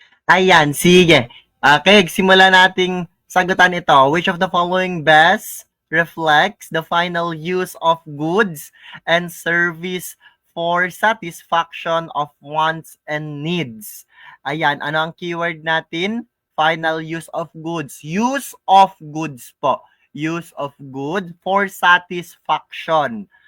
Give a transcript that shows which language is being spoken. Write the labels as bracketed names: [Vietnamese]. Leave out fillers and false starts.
[Filipino] Ayan, sige. Okay, simula nating sagutan ito. [English] Which of the following best reflects the final use of goods and service for satisfaction of wants and needs? [Filipino] Ayan, ano ang keyword natin? [English] Final use of goods. Use of goods po. Use of good for satisfaction.